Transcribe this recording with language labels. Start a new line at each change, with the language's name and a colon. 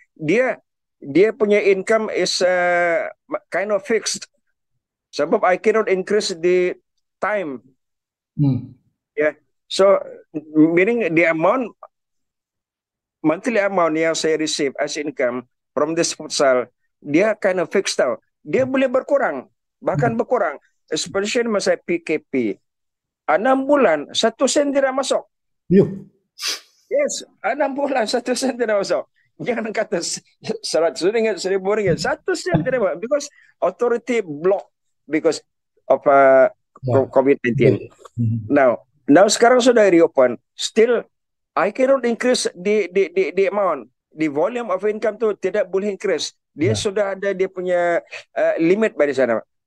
Malay: Dia punya
English: income is kind of fixed.
Malay: Sebab
English: I cannot increase the time. Yeah. So meaning the amount, monthly amount
Malay: yang saya
English: receive as income from this futsal,
Malay: dia
English: kind of fixed
Malay: tau. Dia boleh berkurang, bahkan berkurang.
English: Especially
Malay: masa PKP. 6 bulan, 1 sen tidak masuk. Yes, 6 bulan 1 sen tidak masuk. Jangan kata 100 ringgit, 1,000 ringgit, 1 sen tidak masuk.
English: Because authority block because of COVID-19. Now
Malay: sekarang sudah reopen.
English: Still, I cannot increase the amount. The volume of income
Malay: tu tidak boleh
English: increase.
Malay: Dia sudah ada dia punya limit pada sana.